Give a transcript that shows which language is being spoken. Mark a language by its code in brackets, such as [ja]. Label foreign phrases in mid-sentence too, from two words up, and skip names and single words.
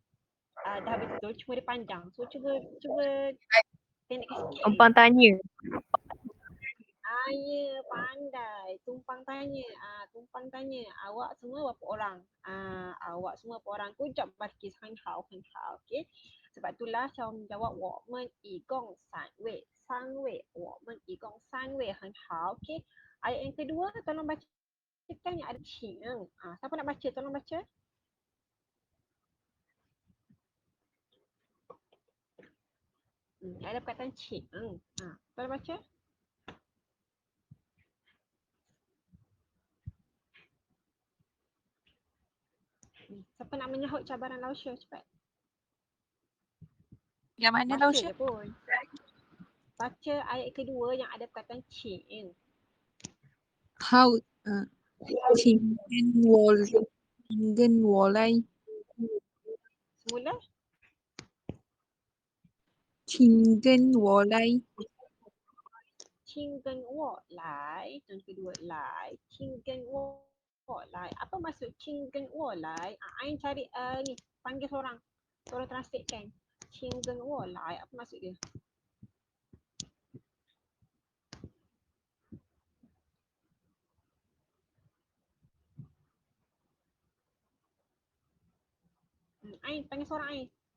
[ms] Dah betul, cuma dia panjang. So cuba pendekkan sikit. Tumpang tanya. Ya, pandai. Tumpang tanya. Tumpang tanya. Awak semua berapa orang? Awak semua berapa orang? Kujap bakis [zh] 很好. [ms] Okey. Sebab itulah saya menjawab [zh] 我们一共三位. 三位. 我们一共三位很好. [ms] Okey. Ayat yang kedua tolong bacakan yang ada cing. Siapa nak baca? Tolong baca. Ada perkataan cing. Tolong baca. Siapa nak menyahut cabaran Lausha cepat? Yang mana Baca Lausha? je pun. Baca ayat kedua yang ada perkataan cing. [zh] 好，请跟我来， [ms] Semula. [zh] 请跟我来， Qing跟我来. [ms] Yang kedua, [zh] 来. Qing跟我来. [ms] Apa maksud [zh] Qing跟我来? [ms] Ain cari ni, panggil seorang. Tolong translate kan. [zh] 请跟我来. [ms] Apa maksud dia? Ain, panggil seorang Ain.